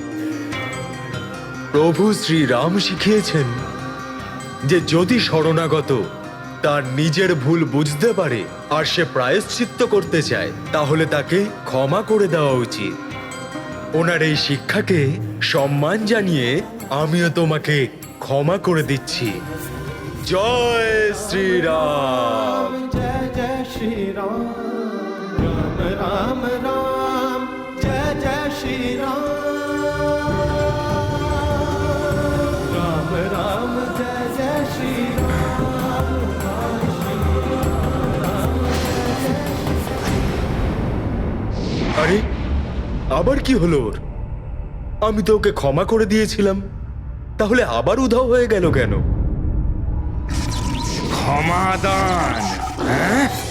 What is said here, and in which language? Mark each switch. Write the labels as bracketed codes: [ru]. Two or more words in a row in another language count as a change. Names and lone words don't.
[bn] প্রভু শ্রীরাম শিখিয়েছেন যে যদি শরণাগত তার নিজের ভুল বুঝতে পারে আর সে প্রায়শ্চিত্ত করতে চায়, তাহলে তাকে ক্ষমা করে দেওয়া উচিত। ওনার এই শিক্ষাকে সম্মান জানিয়ে আমিও তোমাকে ক্ষমা করে দিচ্ছি। জয় শ্রীরাম। [hi] श्री राम राम राम राम जय जय श्री राम राम राम जय जय श्री राम [bn] আরে আবার কি হলো ওর? আমি তো ওকে ক্ষমা করে দিয়েছিলাম, তাহলে আবার উধাও হয়ে গেল কেন? ক্ষমাদান, হ্যাঁ?